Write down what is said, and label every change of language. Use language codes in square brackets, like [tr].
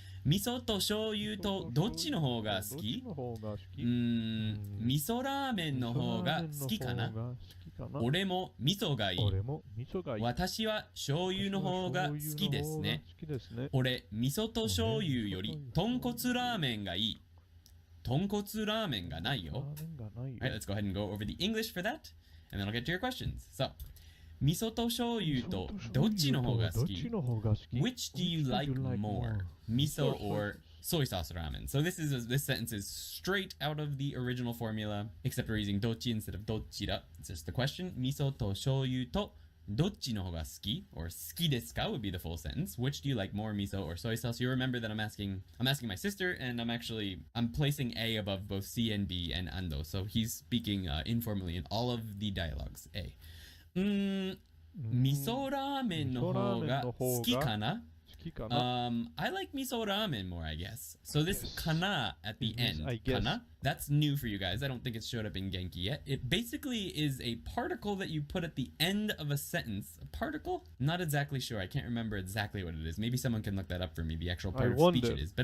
[ja] 味噌と醤油とどっちの方が好き？味噌ラーメンの方が好きかな？俺も味噌がいい。私は醤油の方が好きですね。俺、味噌と醤油より豚骨ラーメンがいい。豚骨ラーメンがないよ。 [en] Alright, let's go ahead and go over the English for that, and then I'll get to your questions. [ja] So, 味噌と醤油とどっちの方が好き？ [en] Which do you like more? Miso or soy sauce ramen? So this sentence is straight out of the original formula, except we're using dochi instead of dochira. It's just the question. Miso to shoyu to dochi no hoga suki, or suki desu ka would be the full sentence. Which do you like more, miso or soy sauce? You remember that I'm asking my sister, and I'm placing A above both C and B and Ando. So he's speaking informally in all of the dialogues. A. [ja] 味噌ラーメンの方が好きかな? [en] I like miso ramen more, I guess. So this kana at the end, kana, that's new for you guys. I don't think it's showed up in Genki yet. It basically is a particle that you put at the end of a sentence. A particle? Not exactly sure. I can't remember exactly what it is. Maybe someone can look that up for me, the actual part of speech it is.